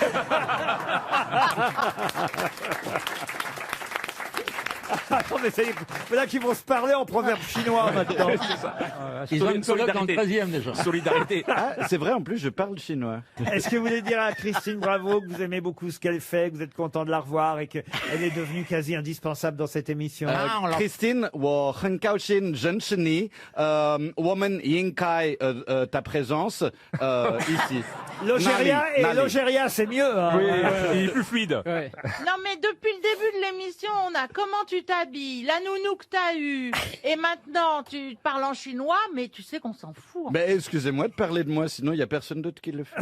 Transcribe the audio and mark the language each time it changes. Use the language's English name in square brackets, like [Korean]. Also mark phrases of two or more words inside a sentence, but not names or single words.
[French] Attends, mais c'est là qu'ils vont se parler en proverbe chinois maintenant. Ils ont une coloc dans le 13e déjà. Solidarité. Ah, c'est vrai, en plus, je parle chinois. Est-ce que vous voulez dire à Christine Bravo que vous aimez beaucoup ce qu'elle fait, que vous êtes content de la revoir et qu'elle est devenue quasi indispensable dans cette émission? [Chinese] Christine, 我很高兴认识你，我们应该 [French] ta présence ici. L'Ogéria Nali, et Nali. l'Ogéria, c'est mieux. Hein. Oui, il est plus fluide. Non, mais depuis le début de l'émission, on a comment tu t'habilles, la nounou que t'as eue, et maintenant tu parles en chinois, mais tu sais qu'on s'en fout. Mais excusez-moi de parler de moi, sinon il y a personne d'autre qui le fait.